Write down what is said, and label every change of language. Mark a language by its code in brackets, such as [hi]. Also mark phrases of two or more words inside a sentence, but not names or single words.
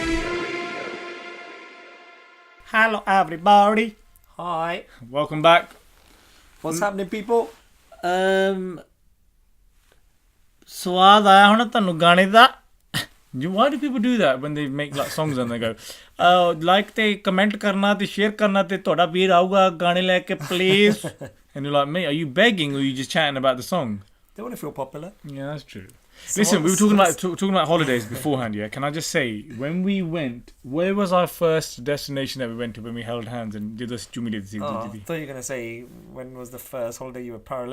[en] Hello, everybody. Hi. Welcome back. What's happening, people? [pa] ਸਵਾਦ ਆਇਆ ਹੁਣ ਤੁਹਾਨੂੰ ਗਾਣੇ ਦਾ [en] Why do people do that when they make like songs and they go like [pa] ਤੇ comment ਕਰਨਾ ਤੇ share ਕਰਨਾ ਤੇ ਤੁਹਾਡਾ ਵੀਰ ਆਊਗਾ ਗਾਣੇ ਲੈ ਕੇ [en] please and you're like mate are you begging or are you just chatting about the song? They want to feel popular. Yeah, that's true. Listen, we were talking about holidays beforehand, yeah? Can I just say, when we went, where was our first destination that we went to when we held hands and did this? I thought you were going to say, when was the first holiday you were paralytic?